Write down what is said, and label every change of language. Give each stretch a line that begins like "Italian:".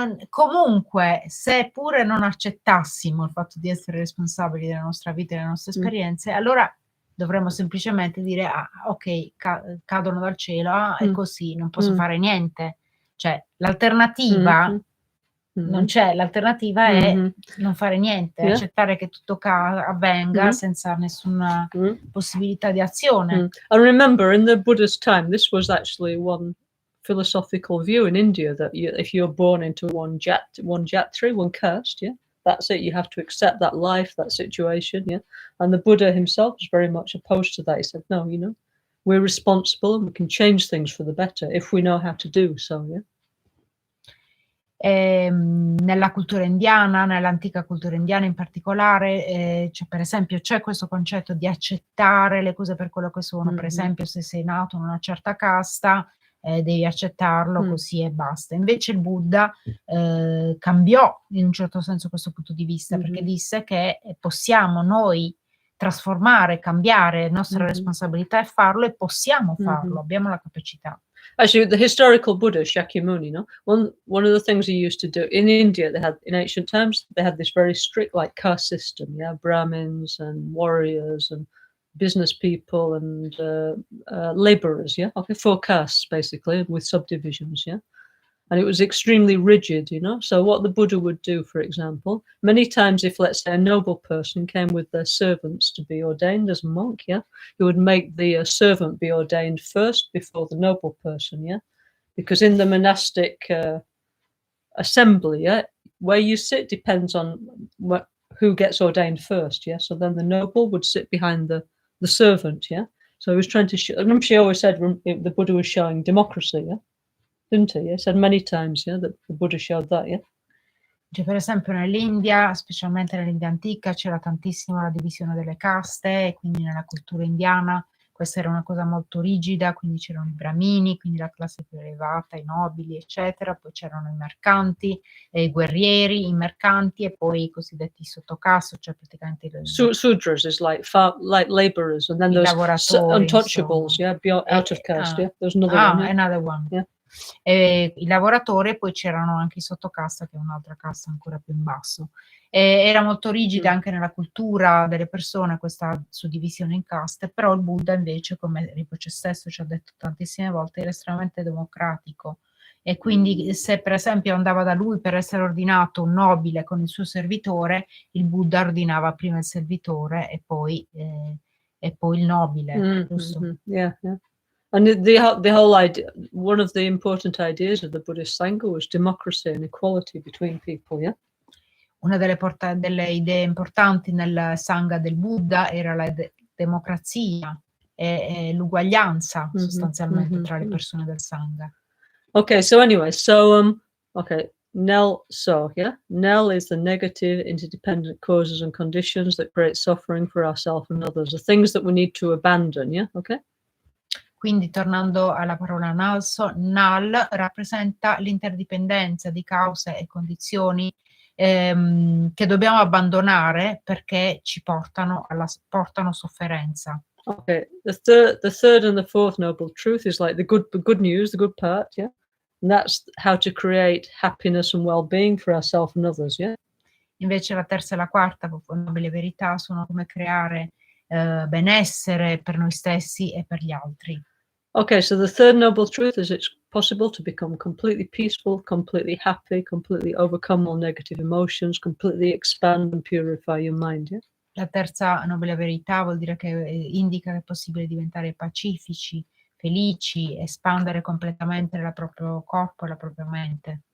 Italian: comunque, se pure non accettassimo il fatto di essere responsabili della nostra vita e delle nostre esperienze, allora dovremmo semplicemente dire: ok, cadono dal cielo, è così, non posso fare niente. Cioè, l'alternativa non c'è, l'alternativa è non fare niente, accettare che tutto avvenga senza nessuna possibilità di azione.
English: I remember in the Buddha's time, this was actually one philosophical view in India, that if you're born into one jatri, one caste, that's it. You have to accept that life, that situation, And the Buddha himself was very much opposed to that. He said, no, you know, we're responsible and we can change things for the better if we know how to do so, yeah?
Italian: Nella cultura indiana, nell'antica cultura indiana in particolare, per esempio c'è questo concetto di accettare le cose per quello che sono. Per esempio, se sei nato in una certa casta, devi accettarlo così e basta. Invece il Buddha cambiò in un certo senso questo punto di vista, perché disse che possiamo noi trasformare, cambiare, è nostra responsabilità è farlo, e possiamo farlo, abbiamo la capacità.
English: Actually, the historical Buddha, Shakyamuni, no? One of the things he used to do in India, they had in ancient times, they had this very strict like caste system, yeah, Brahmins and warriors and business people and laborers, yeah, okay, 4 castes basically with subdivisions, yeah. And it was extremely rigid, you know. So what the Buddha would do, for example, many times if, let's say, a noble person came with their servants to be ordained as a monk, yeah, he would make the servant be ordained first before the noble person, yeah, because in the monastic assembly, yeah, where you sit depends on who gets ordained first, yeah. So then the noble would sit behind the servant, yeah. So he was trying to show, remember she always said the Buddha was showing democracy, yeah. Didn't he? He said many times, yeah, that the Buddha showed that, yeah.
Italian: Cioè, per esempio nell'India, specialmente nell'India antica, c'era tantissimo la divisione delle caste, e quindi nella cultura indiana questa era una cosa molto rigida, quindi c'erano i brahmini, quindi la classe più elevata, i nobili, eccetera, poi c'erano i mercanti, i guerrieri, i mercanti, e poi i cosiddetti sottocaste, cioè praticamente
English: Sudras is like laborers, and then there's untouchables, yeah, out of caste, yeah. There's another one, yeah. Another one. Yeah.
Italian: I lavoratori, e poi c'erano anche i sottocasta, che è un'altra casta ancora più in basso. Era molto rigida anche nella cultura delle persone questa suddivisione in caste, però il Buddha invece, come Rinpoche stesso ci ha detto tantissime volte, era estremamente democratico, e quindi se per esempio andava da lui per essere ordinato un nobile con il suo servitore, il Buddha ordinava prima il servitore e poi il nobile, giusto?
English: Yeah, yeah. And the whole idea, one of the important ideas of the Buddhist Sangha was democracy and equality between people, yeah?
Italian: Una delle idee importanti nel Sangha del Buddha era la democrazia e l'uguaglianza sostanzialmente tra le persone del Sangha.
English: Okay, so anyway, okay, Nel so, yeah? Nel is the negative interdependent causes and conditions that create suffering for ourselves and others, the things that we need to abandon, yeah? Okay?
Italian: Quindi tornando alla parola nalso, nal rappresenta l'interdipendenza di cause e condizioni che dobbiamo abbandonare perché ci portano sofferenza.
English: Okay, the third and the fourth noble truth is like the good news, the good part, yeah? And that's how to create happiness and well-being for ourselves and others, yeah?
Italian: Invece la terza e la quarta nobile verità sono come creare benessere per noi stessi e per gli altri.
English: Okay, so the third noble truth is it's possible to become completely peaceful, completely happy, completely overcome all negative emotions, completely expand and purify your mind, yeah?
Italian: La terza nobile verità vuol dire che indica che è possibile diventare pacifici, felici, espandere completamente il proprio corpo e la propria mente.